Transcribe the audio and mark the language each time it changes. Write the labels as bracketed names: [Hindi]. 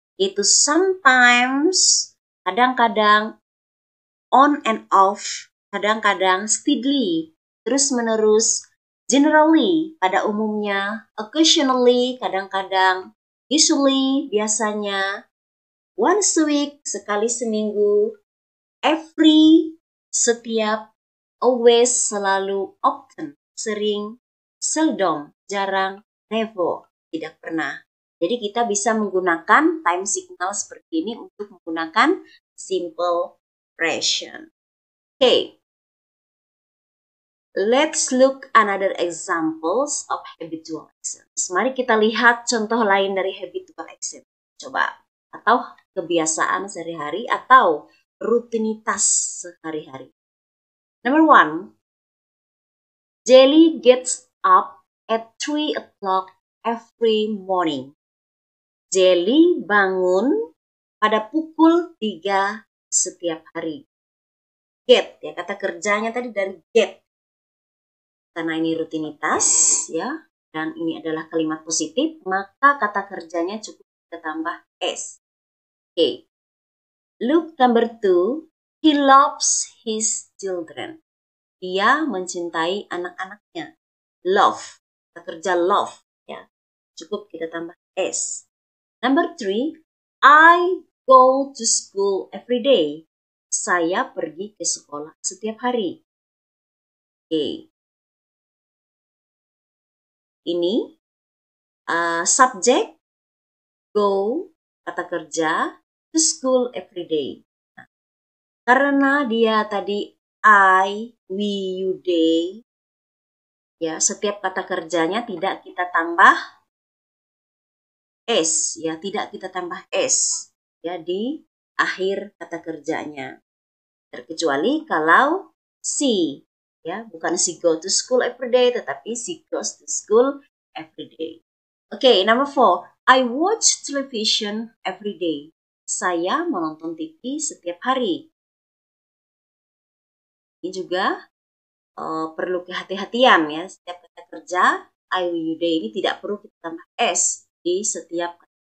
[Indonesian] Yaitu sometimes, kadang-kadang, on and off, kadang-kadang steadily, terus-menerus, generally, pada umumnya, occasionally, kadang-kadang, usually, biasanya, once a week, sekali seminggu, every, setiap, always, selalu, often, sering, seldom, jarang, never, tidak pernah. Jadi kita bisa menggunakan time signal seperti ini untuk menggunakan simple present. [English] Okay. Let's look another examples of habitual actions. [Indonesian] Mari kita lihat contoh lain dari habitual action. Coba. Atau kebiasaan sehari-hari atau rutinitas sehari-hari. [English] Number 1. Jelly gets up at 3 o'clock every morning. [Indonesian] Jelly bangun pada pukul 3 setiap hari. Get, ya kata kerjanya tadi dari get. Karena ini rutinitas, ya, dan ini adalah kalimat positif, maka kata kerjanya cukup kita tambah S. Okay. [English] Look number 2. He loves his children. [Indonesian] Dia mencintai anak-anaknya. Love, kata kerja love, ya, cukup kita tambah S. [English] Number 3. I go to school every day. [Indonesian] Saya pergi ke sekolah setiap hari. Oke. Ini subjek, go, kata kerja, [English] to school every day. [Indonesian] Nah, karena dia tadi I, we, you, they, ya setiap kata kerjanya tidak kita tambah S, ya tidak kita tambah S, ya di akhir kata kerjanya. Terkecuali kalau she, ya bukan [English] she go to school every day, [Indonesian] tetapi [English] she goes to school every day. Okay, number 4. I watch television every day. [Indonesian] Saya menonton TV setiap hari. Ini juga perlu kehati-hatian ya. Setiap kata kerja, I, we, you, they ini tidak perlu kita tambah S di setiap kata.